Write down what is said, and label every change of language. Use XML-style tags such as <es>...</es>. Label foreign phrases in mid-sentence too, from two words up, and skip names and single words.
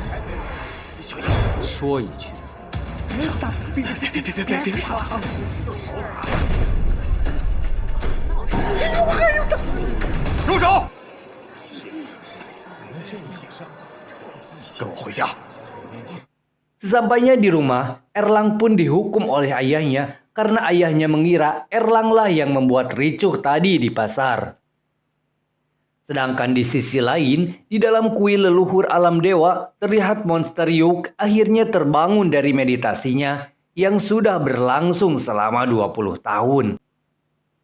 <zh>小爷说一句，没有大，别跑！住手！跟我回家。</zh> <id>Sesampainya di rumah, Erlang pun dihukum oleh ayahnya karena ayahnya mengira Erlanglah yang membuat ricuh tadi di pasar. Sedangkan di sisi lain, di dalam kuil leluhur alam dewa, terlihat monster Yuk akhirnya terbangun dari meditasinya yang sudah berlangsung selama 20 tahun.</id>